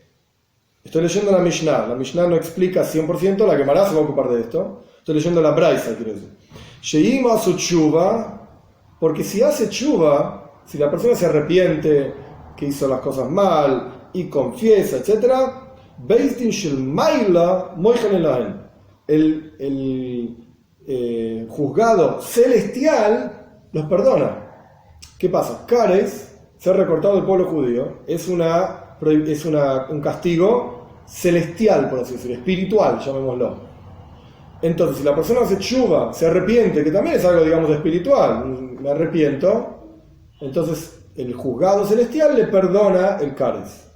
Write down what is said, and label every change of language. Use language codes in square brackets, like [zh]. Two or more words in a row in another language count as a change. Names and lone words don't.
[es] Estoy leyendo la Mishnah no explica 100%, la Gemara se va a ocupar de esto. Estoy leyendo la Braisa, quiero decir. [he] שמא עשו תשובה, [es] porque si hace tshuva, si la persona se arrepiente que hizo las cosas mal y confiesa, etc., [he] בית דין של מעלה מוחלין להן, [es] el juzgado celestial los perdona. ¿Qué pasa? Kares, ser recortado del pueblo judío, es un castigo celestial, por así decirlo, espiritual, llamémoslo. Entonces, si la persona hace tshuva, se arrepiente, que también es algo, digamos, espiritual, me arrepiento, entonces el juzgado celestial le perdona el kares.